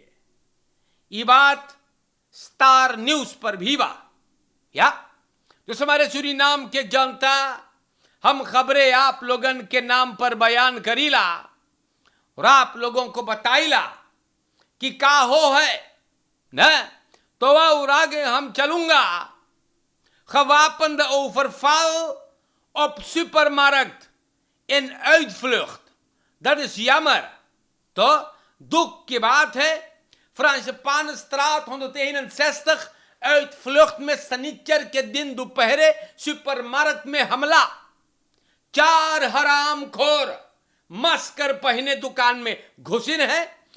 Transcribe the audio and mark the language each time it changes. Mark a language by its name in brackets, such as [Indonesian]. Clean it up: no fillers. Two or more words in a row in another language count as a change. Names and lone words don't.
[Caribbean Hindustani] ये बात स्टार न्यूज पर भी बा या जो हमारे सूरीनाम के जनता, हम खबरें आप लोगन के नाम पर बयान करीला और आप लोगों को बताइला कि का हो है न, तो और आगे हम चलूंगा। [Dutch] gewapende overval op supermarkt in uitvlucht, dat is jammer। [Caribbean Hindustani] तो दुख की बात है, Francispanenstraat 161 uitvlucht में शनिचर के दिन दोपहरे सुपरमार्केट में हमला। 4 हरामखोर मस्कर पहने दुकान में घुसिन है।